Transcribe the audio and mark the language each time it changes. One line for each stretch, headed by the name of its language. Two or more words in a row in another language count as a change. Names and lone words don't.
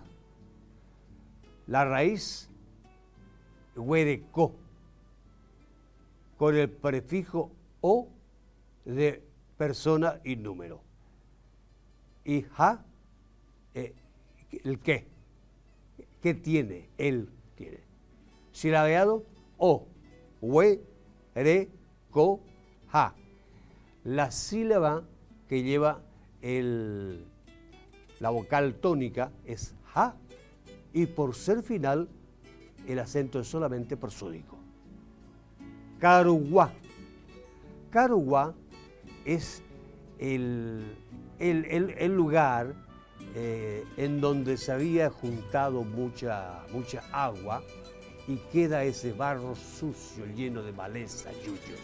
Spanish: La raíz huereco, con el prefijo o de persona y número. Y ja, el qué. ¿Qué tiene? Él tiene. Silabeado, o, hue, re, co, ja. La sílaba que lleva la vocal tónica es ja, y por ser final, el acento es solamente prosódico. Caruguá. Caruguá es el lugar en donde se había juntado mucha agua y queda ese barro sucio lleno de maleza, yuyos.